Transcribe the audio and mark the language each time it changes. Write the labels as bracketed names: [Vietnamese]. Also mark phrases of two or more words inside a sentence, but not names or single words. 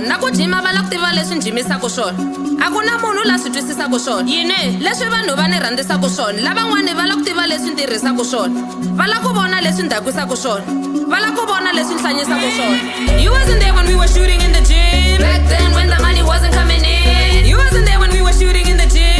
[Tsonga] Na ku jima vala ku tiva leswi jimisaka swona. A ku na munhu la swi twisisaka swona. Yini leswi vanhu va ni rhandzisaka swona. Lavan'wani vala ku tiva leswi tirhisaka swona. Vala ku vona leswi ndakwisaka swona. Vala ku vona leswi hlanyisaka swona. [English] You wasn't there when we were shooting in the gym. Back then when the money wasn't coming in. You wasn't there when we were shooting in the